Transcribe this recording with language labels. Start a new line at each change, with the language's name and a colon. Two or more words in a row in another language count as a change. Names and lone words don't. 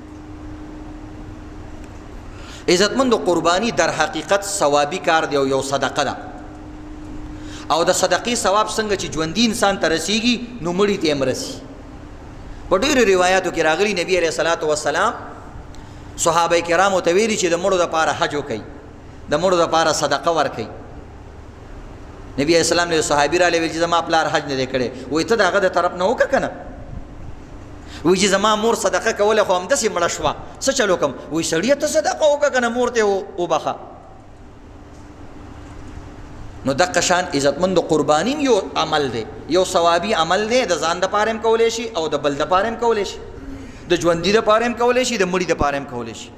Pashto: عزتمند قرباني در حقیقت ثوابي کار دی او یو صدقه ده، او د صدقې ثواب څنګه چې ژوندي انسان ته رسیږي نو مړي ته هم رسي. په ډېرو روایاتو کې راغلي نبي
Arabic: علیه الصلاة والسلام
Pashto: صحابه کرامو ته ویلي چې د مړو دپاره حج وکئ، د مړو دپاره صدقه ورکئ. نبی
Arabic: علیہ السلام
Pashto: نے صحابی را ویل چې زما پلار حج نه دی کړی، وایي ته د هغه د طرف نه وکړه که نه؟ وایي چې زما مور صدقه کوله خو همداسې مړه شوه، څه چل وکړم؟ وایي سړیه ته صدقه وکړه که نه، مور ته وبخه. نو دغه شان عزتمند قربانی یو عمل دی، یو ثوابي عمل دی، د ځان د پاره هم کولی شي او د بل د پاره هم کولی شي، د ژوندي د پاره هم کولی شي، د مړي د پاره هم کولی شي.